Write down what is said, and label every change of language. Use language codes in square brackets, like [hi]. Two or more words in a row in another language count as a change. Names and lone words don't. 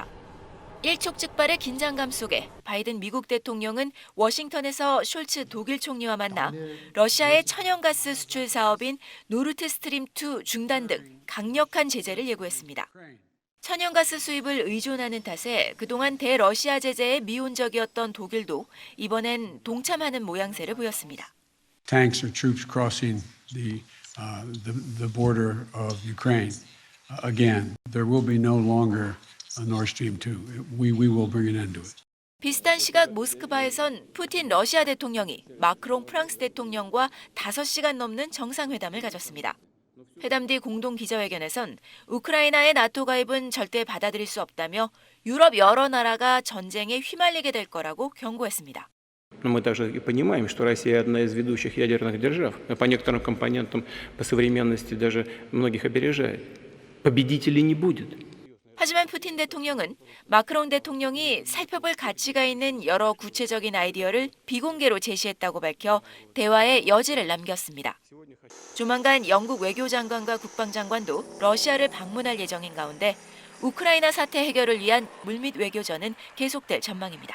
[ko] 일촉즉발의 긴장감 속에 바이든 미국 대통령은 워싱턴에서 숄츠 독일 총리와 만나 러시아의 천연가스 수출 사업인 노르트스트림2 중단 등 강력한 제재를 예고했습니다. 천연가스 수입을 의존하는 탓에 그동안 대러시아 제재에 미온적이었던 독일도 이번엔 동참하는 모양새를 보였습니다. [en] Tanks or troops crossing the border of Ukraine. Again, there will be no longer a Nord Stream 2. We will bring an end to it. [ko] 비슷한 시각 모스크바에선 푸틴 러시아 대통령이 마크롱 프랑스 대통령과 5시간 넘는 정상회담을 가졌습니다. 회담 뒤 공동 기자회견에선 우크라이나의 나토 가입은 절대 받아들일 수 없다며 유럽 여러 나라가 전쟁에 휘말리게 될 거라고 경고했습니다. [ru] Но мы также и понимаем, что Россия одна из ведущих ядерных держав. По некоторым компонентам, по современности даже многих опережает. Победителей не будет. [ko] 하지만 푸틴 대통령은 마크롱 대통령이 살펴볼 가치가 있는 여러 구체적인 아이디어를 비공개로 제시했다고 밝혀 대화의 여지를 남겼습니다. 조만간 영국 외교장관과 국방장관도 러시아를 방문할 예정인 가운데 우크라이나 사태 해결을 위한 물밑 외교전은 계속될 전망입니다.